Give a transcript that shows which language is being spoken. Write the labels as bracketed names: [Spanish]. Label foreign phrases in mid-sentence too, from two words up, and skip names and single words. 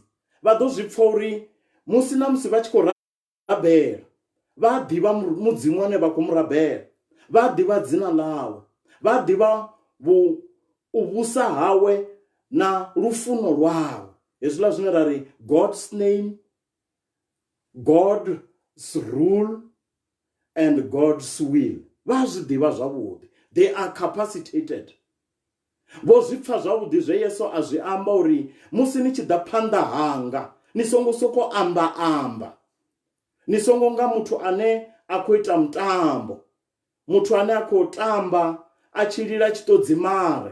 [Venda] Vha ḓo zwi pfa uri musi na musi vha tshi khou rabela, vha a ḓivha mudzimu ane vha khou mu rabela, vha a ḓivha dzina ḽawe, vha a ḓivha u vhusa hawe na lufuno lwawe. Hezwiḽa zwine ra ri [English] God's name, God's rule and God's will. [Venda] Vha zwi ḓivha zwavhuḓi, [English] they are capacitated. [Venda] Vho zwi pfa zwavhuḓi zwe Yesu a zwi amba uri musi ni tshi ḓa phanḓa hanga, ni songo soko amba, ni songo nga muthu ane a khou ita mutambo, muthu ane a khou tamba a tshi lila tshiṱodzimare.